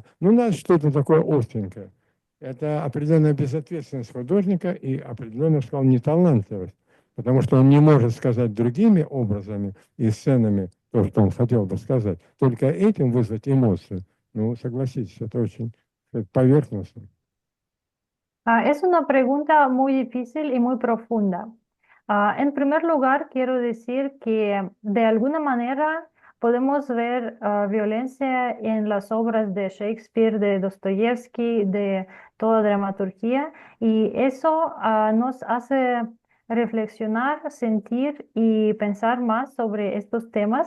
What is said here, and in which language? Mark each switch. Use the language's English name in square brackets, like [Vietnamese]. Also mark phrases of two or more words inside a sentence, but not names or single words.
[Russian] Ну, надо что-то такое остренькое. Это определенная безответственность художника и определенная, я бы сказал, неталантливость, потому что он не может сказать другими образами и сценами то, что он хотел бы сказать. Только этим вызвать эмоцию. Ну, согласитесь, это очень поверхностно. [Spanish] Es una pregunta muy difícil y muy profunda. En primer lugar, quiero decir que de alguna manera podemos ver violencia en las obras de Shakespeare, de Dostoyevsky, de toda dramaturgia, y eso nos hace reflexionar, sentir y pensar más sobre estos temas.